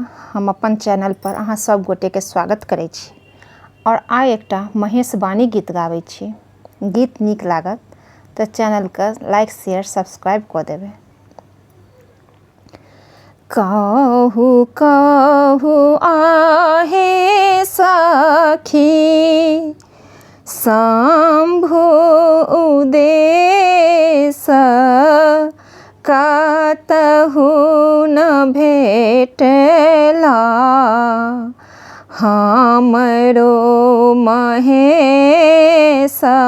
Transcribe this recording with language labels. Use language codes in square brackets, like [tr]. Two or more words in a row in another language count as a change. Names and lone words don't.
[mai] हम अपन चैनल पर अहाँ सब गोटे के स्वागत करै छी और आइ एकटा महेश वाणी गीत गाबै छी। गीत नीक लागत तो चैनल के लाइक शेयर सब्सक्राइब कऽ देबै। कहू कहू आहे सखी शंभु उदेश कतहु न भेटला हमरो महेश।